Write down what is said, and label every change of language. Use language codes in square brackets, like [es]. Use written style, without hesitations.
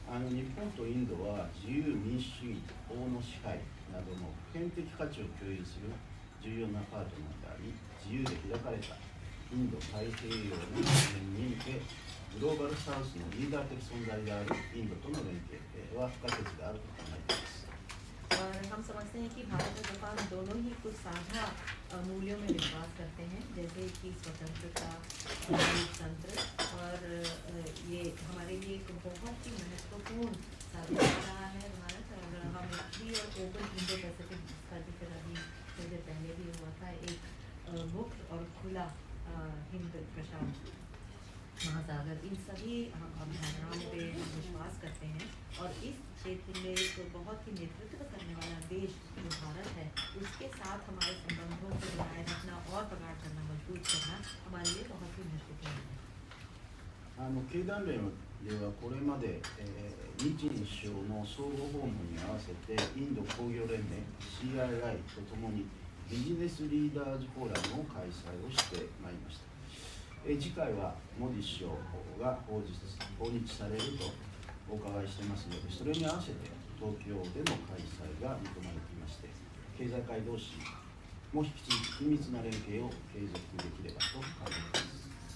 [ja] 日本とインドは自由民主主義、法の支配などの普遍的価値を共有する重要なパートナーであり、自由で開かれたインド太平洋の実現に向け、グローバルサウスのリーダー的存在であるインドとの連携は不可欠であると考えています。 [hi] और हम समझते हैं कि भारत और जापान दोनों ही कुछ साझा मूल्यों में विश्वास करते हैं, जैसे कि स्वतंत्रता, लोकतंत्र, और ये हमारे लिए एक बहुत ही महत्वपूर्ण साबित हो रहा है भारत। और हम फ्री और ओपन इंडो पैसिफिक, जिसका जिक्र अभी थोड़ी देर पहले भी हुआ था, एक मुक्त और खुला हिंद प्रशांत महासागर, इन सभी हम अवधारणाओं पे विश्वास करते हैं। और इस क्षेत्र में एक बहुत ही नेतृत्व करने वाला देश जो भारत है, उसके साथ हमारे संबंधों को बनाए रखना और प्रगाढ़ करना, मजबूत करना हमारे लिए बहुत ही महत्वपूर्ण है। [ja] 経団連ではこれまで、日印首相の相互訪問に合わせてインド工業連盟 CII とともにビジネスリーダーズフォーラムを開催をしてまいりました。次回はモディ首相が訪日されるとお伺いしてますので、それに合わせて東京での開催が見込まれていまして、経済界同士も引き続き緊密な連携を継続できればと考えています。